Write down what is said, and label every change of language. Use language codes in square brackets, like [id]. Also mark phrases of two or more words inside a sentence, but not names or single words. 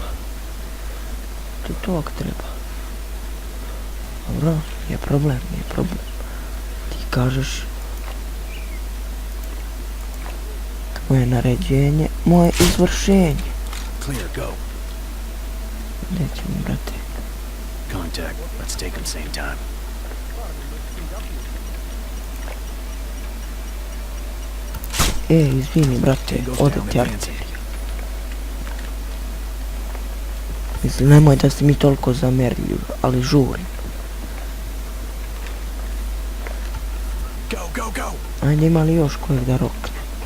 [sr] Ti tog treba. Dobro, nije problem. Ti kažeš moje naređenje, moje izvršenje. Gdje ćemo, brate? Contact. [en] Let's take them same time. [sr] Izvini, brate, ode ti artilija. Mislim, nemoj da ste mi toliko zamerljivi, ali žurim. Ajde, ima li još kojeg da rokne?